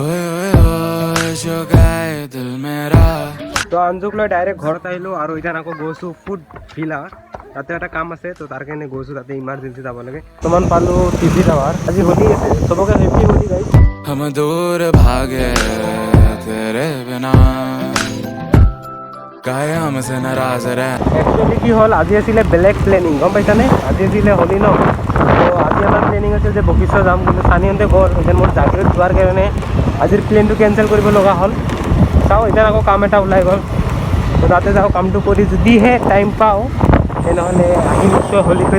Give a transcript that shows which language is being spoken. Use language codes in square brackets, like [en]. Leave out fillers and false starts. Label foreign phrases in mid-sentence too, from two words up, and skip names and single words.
[as] তো আঞ্জুক লৈ ডাইৰেক্ট ঘৰত আহিলোঁ আৰু এতিয়া আকৌ গৈছোঁ ফুড ভিলা তাতে এটা কাম আছে তো তাৰ কাৰণে গৈছোঁ তাতে ইমাৰ্জেঞ্চি যাব লাগে বৰ্তমান পালোঁ টিভি টাৱাৰ আজি হোলী আছে চবকে [en] happy Holi guys [hi] हम दूर भागे तेरे बिना काहे हमसे नाराज रहे [as] একচুৱেলি কি হ'ল আজি আছিলে বেলেগ প্লেনিং গম পাইছানে আজি আছিলে হোলী ন তো আজি আমাৰ প্লেনিং আছিল যে বশিষ্ঠ যাম কিন্তু চানিহঁতে গ'ল এতিয়া মোৰ জাগিৰোড যোৱাৰ কাৰণে আজিৰ প্লেনটো কেঞ্চেল কৰিব লগা হ'ল চাওঁ এতিয়া আকৌ কাম এটা ওলাই গ'ল তো তাতে যাওঁ কামটো কৰি যদিহে টাইম পাওঁ তেনেহ'লে আহি নিশ্চয় হোলী খেলি।